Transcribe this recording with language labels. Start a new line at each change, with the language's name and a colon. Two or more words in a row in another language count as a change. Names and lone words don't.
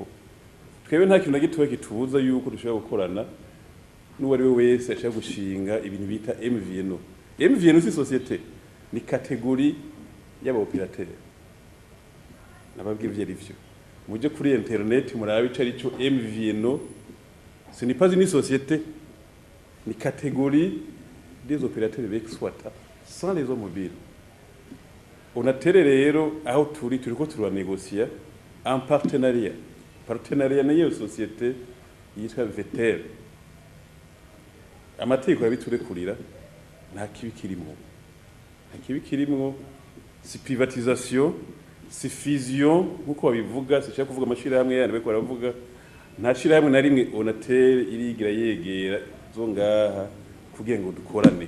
Rundi: Twebwe nta kintu nagitoye kitubuza yuko dushobora gukorana n'uwari we wese ashaka gushinga ibintu bita MVNO. MVNO si societe ni kategori y'aba operateur. Nababwira ivyo muje kuri internet murabe ico ari cyo MVNO.
French: Ce n'est pas une société, ni catégorie des opérateurs d'exploitation sans les hommes mobiles.
Rundi: Onatel rero aho turiko turanegocier
French: en partenariat.
Rundi: Partenariat n'iyo société yitwa Vetel. Amategeko yabiturekurira nta kibi kirimo. Nta kibi kirimo, si privatisation, si fusion nkuko babivuga, si kuvuga amashirahamwe yandi beko baravuga. Nta shirahamwe na rimwe Onatel irigira yegera zo ngaha kugira ngo dukorane.